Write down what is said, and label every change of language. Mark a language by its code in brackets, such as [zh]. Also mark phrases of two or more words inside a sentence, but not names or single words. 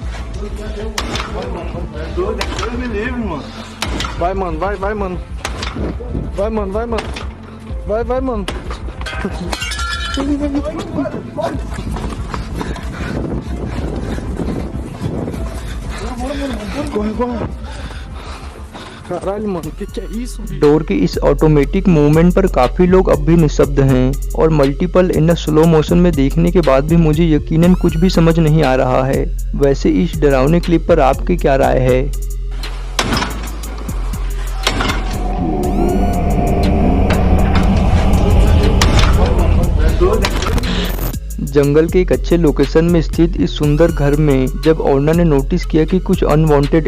[pt] Deus me livre, mano. Vai, mano, vai, mano. Vai, mano, vai, mano. Vai, mano. Corre. [hi] डोर की इस [en] automatic movement [hi] पर काफी लोग अब भी निशब्द हैं और [en] multiple in slow motion [hi] में देखने के बाद भी मुझे यकीनन कुछ भी समझ नहीं आ रहा है। वैसे इस डरावने क्लिप पर आपकी क्या राय है? जंगल के एक अच्छे लोकेशन में स्थित इस सुंदर घर में जब ओनर ने नोटिस किया कि कुछ अनवांटेड